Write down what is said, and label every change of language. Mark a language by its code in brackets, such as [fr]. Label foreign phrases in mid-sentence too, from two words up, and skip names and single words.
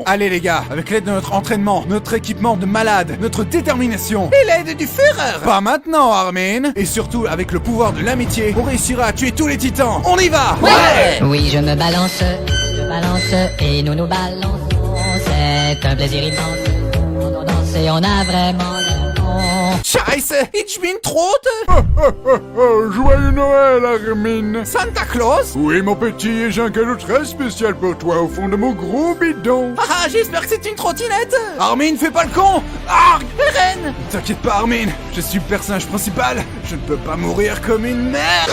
[fr] Allez les gars, avec l'aide de notre entraînement, notre équipement de malade, notre détermination et l'aide du Führer! Pas maintenant, Armin! Et surtout, avec le pouvoir de l'amitié, on réussira à tuer tous les titans! On y va! Ouais! Oui, je me balance et nous nous balançons. C'est un plaisir immense. On danse et on a vraiment le bon. [de] Scheiße! Ich bin tot! [fr] Joyeux Noël, Armin. Santa Claus? Oui, mon petit, j'ai un cadeau très spécial pour toi au fond de mon gros bidon. Ah, j'espère que c'est une trottinette! Armin, fais pas le con! Arg! Eren! T'inquiète pas, Armin, je suis le personnage principal, je ne peux pas mourir comme une merde!